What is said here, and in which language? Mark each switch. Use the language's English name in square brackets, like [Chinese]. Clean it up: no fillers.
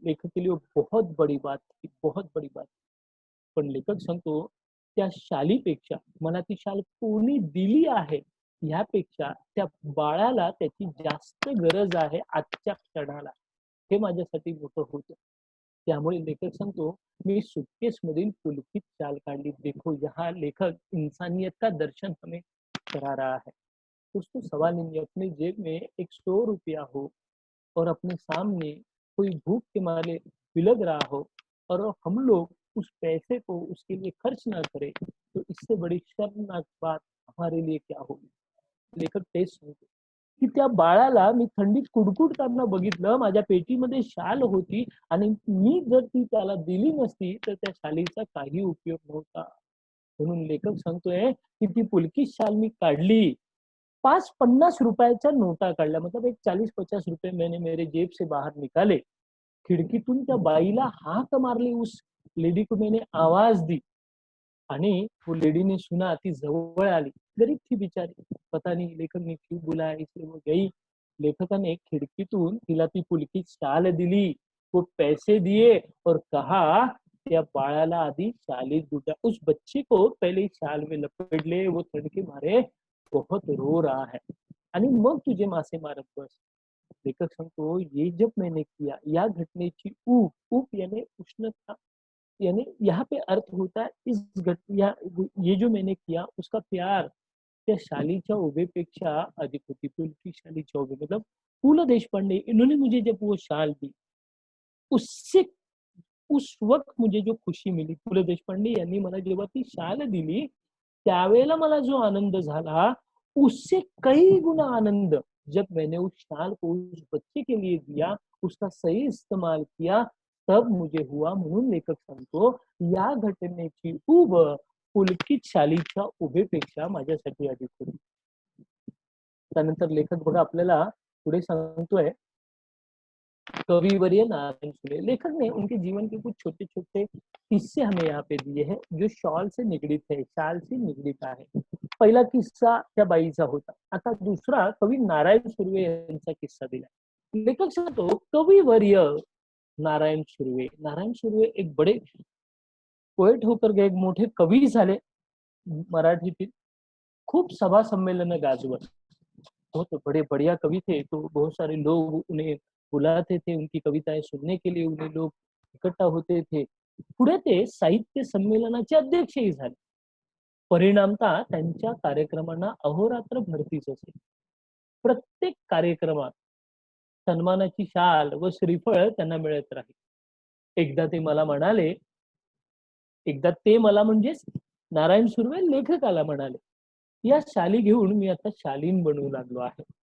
[Hindi] लेखक के लिए वो बहुत बड़ी बात थी, बहुत बड़ी बात. [Marathi] पण लेखक सांगतो, त्या शालीपेक्षा मला ती शाल कोणी दिली आहे, ह्यापेक्षा त्या बाळाला त्याची जास्त गरज आहे आजच्या क्षणाला. हे माझ्यासाठी मोठं होतं. त्यामुळे लेखक सांगतो, मी सूटकेसमधील पुलकित शाल काढली. [Hindi] देखो यहाँ लेखक इंसानियत का दर्शन हमें करा रहा है. दोस्तों सवाल नहीं है, अपनी जेब में एक 100 रुपया हो और अपने सामने कोई भूख के मारे बिलख रहा हो और हम लोग उस पैसे को उसके लिए खर्च ना करें, तो इससे बड़ी शर्मनाक बात हमारे लिए क्या होगी. [Marathi] लेखक तेच सांगतो, की त्या बाळाला मी थंडीत कुडकुडताना बघितलं. माझ्या पेटीमध्ये शाल होती आणि मी जर ती त्याला दिली नसती, तर त्या शालीचा काही उपयोग नव्हता. म्हणून लेखक सांगतोय, की ती पुलकी शाल मी काढली. 5-50 रुपयाच्या नोटा काढल्या. [Hindi] मतलब एक 40-50 रुपये मैंने मेरे जेब से बाहर निकाले. [Marathi] खिडकीतून त्या बाईला हाक मारली. [Hindi] उस लेडी को मैंने आवाज दी. [Marathi] आणि [Hindi] वो लेडी ने सुना, [Marathi] ती जवळ आली. [Hindi] गरीब थी बिचारी. पता नहीं लेखक ने क्यों बुलाया इसलिए वो गई. [Marathi] लेखकाने खिडकीतून तिला ती पुलकी शाल दिली. [Hindi] वो पैसे दिए और कहा, [Marathi] त्या बाळाला आधी शालीत गुटा. [Hindi] उस बच्चे को पहले शाल में लपेट ले, वो ठंड के मारे बहुत रो रहा है. [Marathi] आणि मग तुझे मासे मारत बस. लेखक सांगतो, [Hindi] ये जब मैंने किया, [Marathi] या घटनेची ऊब, ऊब [Hindi] यानी उष्णता, यानी यहाँ पे अर्थ होता है इस घट या ये जो मैंने किया उसका प्यार [Marathi] त्या शालीच्या उभेपेक्षा अधिक होती. पुलकी शालीच्या उभे मतलब पु. ल. [Hindi] देशपांडे इन्होंने मुझे जब वो शाल दी, उससे उस वक्त मुझे जो खुशी मिली, पु. [Marathi] ल. देशपांडे यांनी मला जेव्हा ती शाल दिली, त्यावेळेला मला जो आनंद झाला, [Hindi] उससे कई गुना आनंद जब मैंने उस शाल को उस बच्चे के लिए दिया, उसका सही इस्तेमाल किया, तब मुझे हुआ. [Marathi] म्हणून लेखक सांगतो, या घटनेची ऊब पुलकित शालीच्या उभेपेक्षा माझ्यासाठी अधिक होती. त्यानंतर लेखक बघा आपल्याला पुढे सांगतोय, कविवर्य नारायण सुरे. [Hindi] लेखक ने उनके जीवन के कुछ छोटे-छोटे किस्से हमें यहाँ पे दिए हैं, जो शॉल से निगडीत है, शाल से निगडीत आहे. [Marathi] पहिला किस्सा त्या बाईचा होता. आता दुसरा कवी नारायण सुर्वे यांचा किस्सा दिलाय. लेखक सांगतो, कविवर्य नारायण सुर्वे. [Hindi] नारायण सुर्वे एक बड़े पोएट होकर गए, [Marathi] एक मोठे कवी झाले मराठीतील. खूप सभा सम्मेलन गाजवत. [Hindi] बहुत बड़े बढ़िया कवि थे, तो बहुत सारे लोग उन्हें बुलाते थे, उनकी कविताएं सुनने के लिए उन्हें लोग इकट्ठा होते थे. [Marathi] पुढे ते साहित्य संमेलनाचे अध्यक्षही झाले. परिणामतः त्यांच्या कार्यक्रमांना अहोरात्र भरतीच असे. प्रत्येक कार्यक्रमात सन्मानाची शाल व श्रीफळ त्यांना मिळत राहील. एकदा ते मला म्हणाले, एकदा ते मला म्हणजेच नारायण सुर्वे लेखकाला म्हणाले, या शाली घेऊन मी आता शालीन बनवू लागलो आहे.